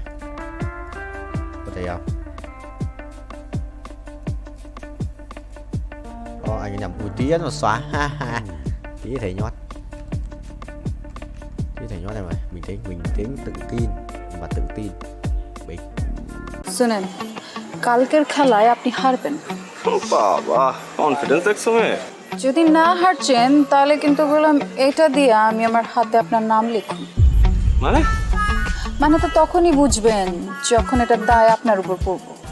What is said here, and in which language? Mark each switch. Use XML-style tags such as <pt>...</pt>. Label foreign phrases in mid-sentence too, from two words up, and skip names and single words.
<vi>Có thấy không? Anh nhầm tí nó xóa. Tí thầy nhót. Tí thầy nhót này mà. Bình tĩnh, tự tin và tự tin. Bình.</vi> <bn>শুনেন কালকের খেলায় আপনি হারবেন। বাবা কনফিডেন্স দেখছো মেয়ে? যদি না হারছেন তাহলে কিন্তু বললাম এটা দিয়ে আমি আমার হাতে আপনার নাম লিখুন। মানে তো তখনই বুঝবেন যখন এটা দায় আপনার উপর পড়বো।</bn>